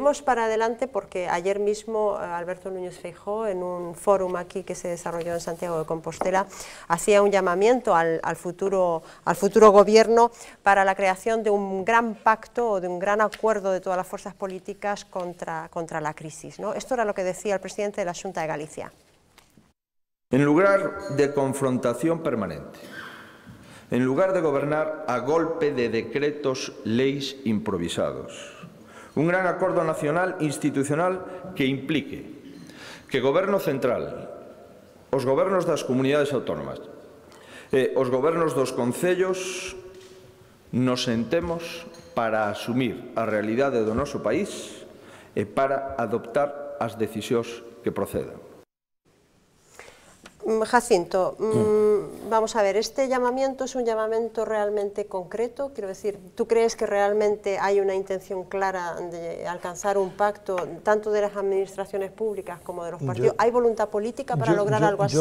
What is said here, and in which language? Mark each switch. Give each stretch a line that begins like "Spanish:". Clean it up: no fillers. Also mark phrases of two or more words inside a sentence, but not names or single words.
Spanish: Miremos para adelante porque ayer mismo mismo Alberto Núñez Feijóo, en un fórum aquí que se desarrolló en Santiago de Compostela, hacía un llamamiento al futuro gobierno para la creación de un gran pacto o de un gran acuerdo de todas las fuerzas políticas contra la crisis, ¿no? Esto era lo que decía el presidente de la Xunta de Galicia. En lugar de confrontación permanente, en lugar de gobernar a golpe de decretos
Galician: leis improvisados, un gran acordo nacional institucional que implique que o Goberno central, os gobernos das comunidades autónomas e os gobernos dos concellos nos sentemos para asumir a realidade do noso país e para adoptar as decisións que procedan.
Spanish: Jacinto, vamos a ver, ¿este llamamiento es un llamamiento realmente concreto? Quiero decir, ¿tú crees que realmente hay una intención clara de alcanzar un pacto, tanto de las administraciones públicas como de los partidos? ¿Hay voluntad política para lograr algo así?